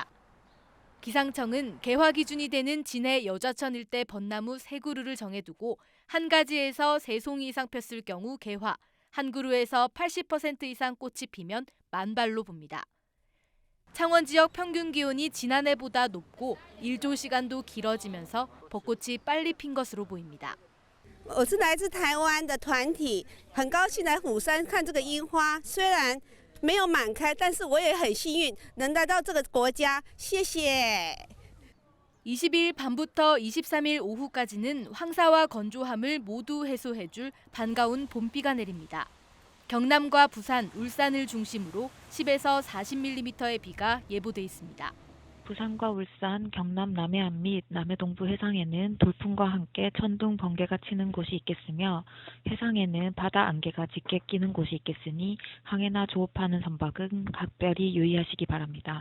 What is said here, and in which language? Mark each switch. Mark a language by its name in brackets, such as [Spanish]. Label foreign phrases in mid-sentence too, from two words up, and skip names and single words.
[Korean] 기상청은 개화 기준이 되는 진해 여좌천 일대 벚나무 3그루를 정해두고 한 가지에서 3송이 이상 폈을 경우 개화, 한 그루에서 80% 이상 꽃이 피면 만발로 봅니다. 창원 지역 평균 기온이 지난해보다 높고 일조 시간도 길어지면서 벚꽃이 빨리 핀 것으로 보입니다. [Chinese] 我是来自台湾的团体，很高兴来虎山看这个樱花。虽然没有满开，但是我也很幸运能来到这个国家。谢谢。 [Korean] 22일 밤부터 23일 오후까지는 황사와 건조함을 모두 해소해줄 반가운 봄비가 내립니다. 경남과 부산, 울산을 중심으로 10에서 40mm의 비가 예보돼 있습니다. 부산과 울산, 경남 남해안 및 남해동부 해상에는 돌풍과 함께 천둥, 번개가 치는 곳이 있겠으며 해상에는 바다 안개가 짙게 끼는 곳이 있겠으니 항해나 조업하는 선박은 각별히 유의하시기 바랍니다.